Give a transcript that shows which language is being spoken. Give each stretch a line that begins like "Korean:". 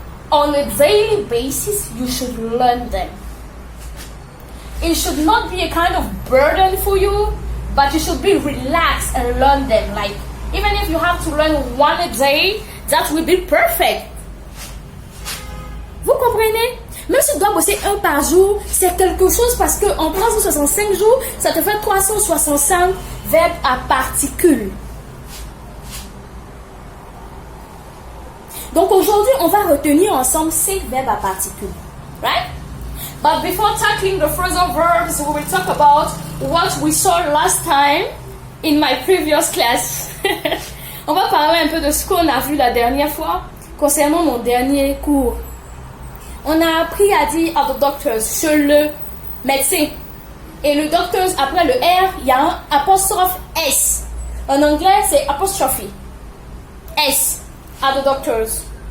English: On a daily basis, you should learn them. It should not be a kind of burden for you, but you should be relaxed and learn them. Like, even if you have to learn one a day, that will be perfect.
French: Vous comprenez? Même si tu dois bosser un par jour, c'est quelque chose parce qu'en 365 jours, ça te fait 365 verbes à particules. Donc aujourd'hui, on va retenir ensemble 5 verbes à particules.
English: Right? But before tackling the phrasal verbs, we will talk about what we saw last time in my previous class.
French: On va parler un peu de ce qu'on a vu la dernière fois concernant mon dernier cours. On a appris à dire à
English: the doctors,
French: chez le médecin. Et le doctors, après le R, il y a un apostrophe S. En anglais, c'est apostrophe. S.
English: At the doctors.